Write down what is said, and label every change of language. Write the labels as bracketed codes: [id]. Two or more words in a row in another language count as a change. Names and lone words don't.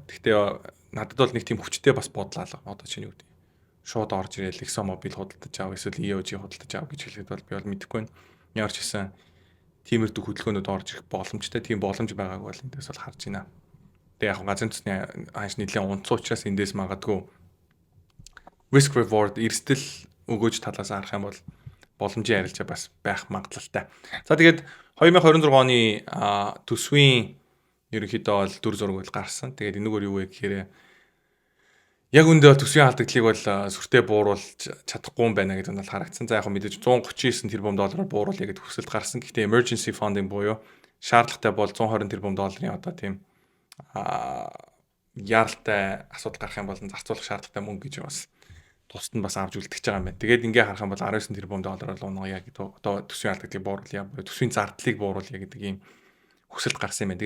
[mn] Гэхдээ надад бол нэг тийм хүчтэй бас бодлоо. Одоо чинь юу гэдэг шууд орж ирэл ExxonMobil худалдаж аав эсвэл EOG худалдаж аав гэж хэлэхэд бол би бол мэдэхгүй байна. Ямар ч гэсэн тиймэрдүү хөдөлгөөнүүд орж ирэх боломжтой. Тийм боломж байгааг бол эндээс бол харж байна. Тэгээ яг газрын цэсний ханш нэлээд унцсан учраас эндээс магадгүй [en] risk reward [mn] эрсдэл өгөөж талаас харах юм бол боломжийн арилжаа бас байх магадлалтай. За тэгээд 2026 оны төсвийн ерөнхийдөө бол дүр зураг бол гарсан. Тэгээд энэгээр юу вэ гэхээр яг үндэ төсвийн алдагдлыг бол сүртэй бууруулж чадахгүй юм байна гэдэг нь бол харагдсан. За яг мэдээж 139 тэрбум доллараар бууруулъя гэдэг хүсэлт гарсан. Гэхдээ [en] emergency funding [mn] буюу шаардлагатай бол 120 тэрбум долларын одоо тийм яаралтай асуудал гарах юм бол зарцуулах шаардлагатай мөнгө гэж бас тусад нь бас авч үлдчихэж байгаа юм байна. Тэгээд ингээ харах юм бол 19 тэрбум доллараар унгая гэдэг одоо төсвийн алдагдлыг бууруулъя, төсвийн зардлыг бууруулъя гэдэг ийм хүсэлт гарсан юм байна.